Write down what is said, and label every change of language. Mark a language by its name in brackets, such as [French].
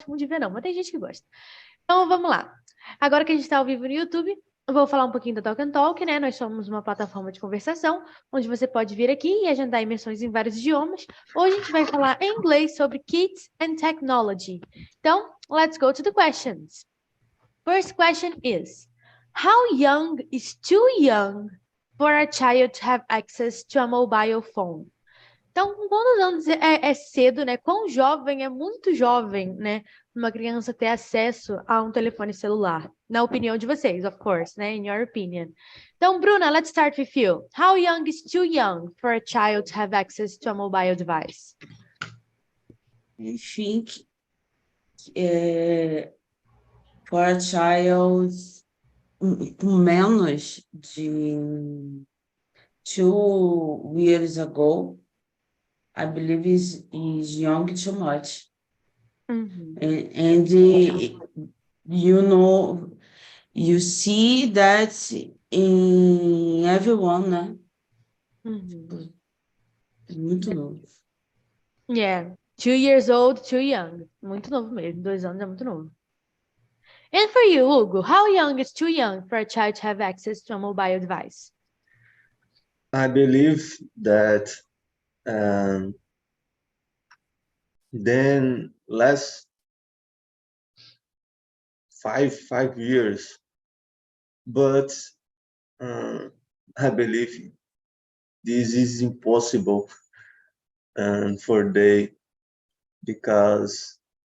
[Portuguese] muito de ver, não, mas tem gente que gosta. Então, vamos lá. Agora que a gente está ao vivo no YouTube, eu vou falar um pouquinho da TALKNTALK, né? Nós somos uma plataforma de conversação, onde você pode vir aqui e agendar imersões em vários idiomas. Hoje a gente vai falar em inglês sobre Kids and Technology. [English] Então, let's go to the questions. First question is, how young is too young for a child to have access to a mobile phone? [Portuguese] Então, com quantos anos é cedo, né? Quão jovem é muito jovem, né? Uma criança ter acesso a um telefone celular. Na opinião de vocês, [English] of course, [Portuguese] né? [English] In your opinion. Então, Bruna, let's start with you. How young is too young for a child to have access to a mobile device? I think for a child [Portuguese] com menos de [English] 2 years ago, I believe is young too much. Mm-hmm. And you know, you see that in everyone, né? Mm-hmm. [Portuguese] Muito novo. [English] Yeah, 2 years old, too young. [Portuguese] Muito novo mesmo, 2 anos é muito novo. [English] And for you, Hugo, how young is too young for a child to have access to a mobile device? I believe that then last 5 years, but I believe this is impossible for they because